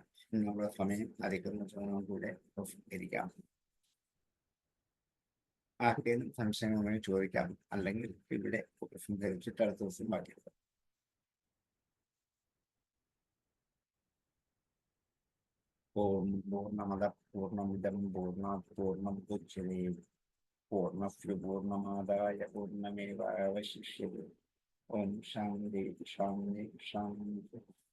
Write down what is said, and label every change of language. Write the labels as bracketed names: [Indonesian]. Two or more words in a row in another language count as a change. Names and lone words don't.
[Malayalam] നമ്മുടെ സമയം അധികം കൂടെ ഉപസംഹരിക്കാം. ആർക്കെങ്കിലും സംശയങ്ങൾ ചോദിക്കാം, അല്ലെങ്കിൽ ഇവിടെ ഉപസംഹരിച്ചിട്ട് അടുത്ത ദിവസം ബാക്കിയെടുക്കാം. [Sanskrit] ഓം പൂർണ്ണമദ പൂർണ്ണമിദം പൂർണ്ണാത് പൂർണ്ണമുദച്യതേ പൂർണ്ണസ്യ പൂർണ്ണമാദായ പൂർണ്ണമേവാവശിഷ്യതേ. ഓം ശാന്തി ശാന്തി ശാന്തി.